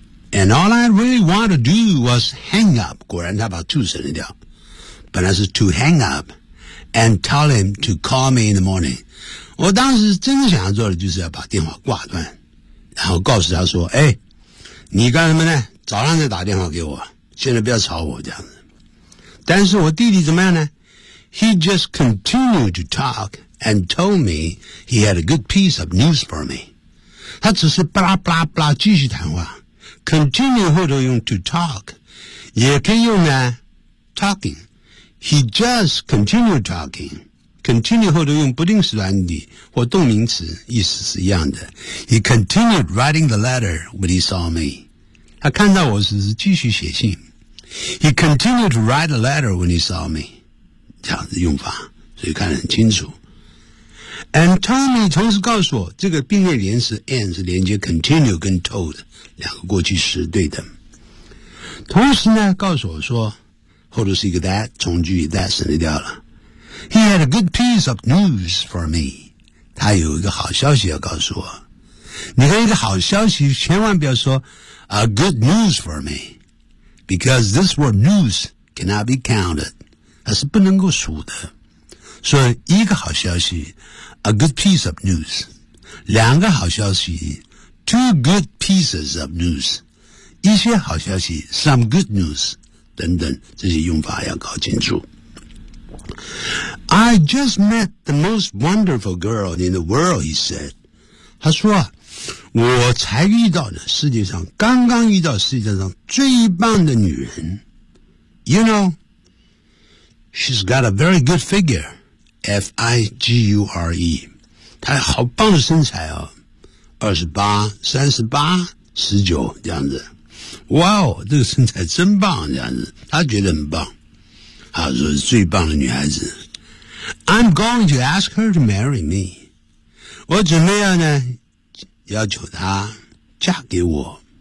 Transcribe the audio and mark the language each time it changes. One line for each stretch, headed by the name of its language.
English: And all I really wanted to do was hang up。
Chinese: 果然他把 to 省略掉，本来是
English: to hang up and tell him to call me in the morning。
Chinese: 我当时真的想要做的就是要把电话挂断，然后告诉他说：“哎，你干什么呢？早上再打电话给我，现在不要吵我这样子。” 但是我弟弟怎么样呢 ？
English: He just continued to talk。 And told me he had a good piece of news for me.
Chinese: 他只是巴拉巴拉巴拉继续谈话。 Continue 后头用 to talk， 也可以用呢 talking。
English: He just continued talking.
Chinese: Continue 后头用不定时短语或动名词，意思是一样的。
English: He continued writing the letter when he saw me.
Chinese: 他看到我时是继续写信。
English: He continued to write a letter when he saw me.
Chinese: 这样的用法，所以看得很清楚。 And Tommy 同时告诉我，这个并列连词 and 是连接 continue 跟 told 两个过去时对的。同时呢，告诉我说，后头是一个 that 从句 that 省略掉了。
English: He had a good piece of news for me，
Chinese: 他有一个好消息要告诉我。你看一个好消息，千万不要说
English: a good news for me， because this word news cannot be counted，
Chinese: 它是不能够数的。所以一个好消息。
English: A good piece of news，
Chinese: 两个好消息 ，
English: two good pieces of news，
Chinese: 一些好消息 ，
English: some good news，
Chinese: 等等，这些用法要搞清楚。
English: I just met the most wonderful girl in the world， he said。
Chinese: 他说啊，我才遇到的世界上刚刚遇到世界上最棒的女人。
English: You know， she's got a very good figure。
Chinese: F-I-G-U-R-E 她好棒的身材哦，28 38 19这样子，哇哦，这个身材真棒这样子，她觉得很棒，她说是最棒的女孩子。 I'm going to ask her to marry me，我准备要呢要求她嫁给我。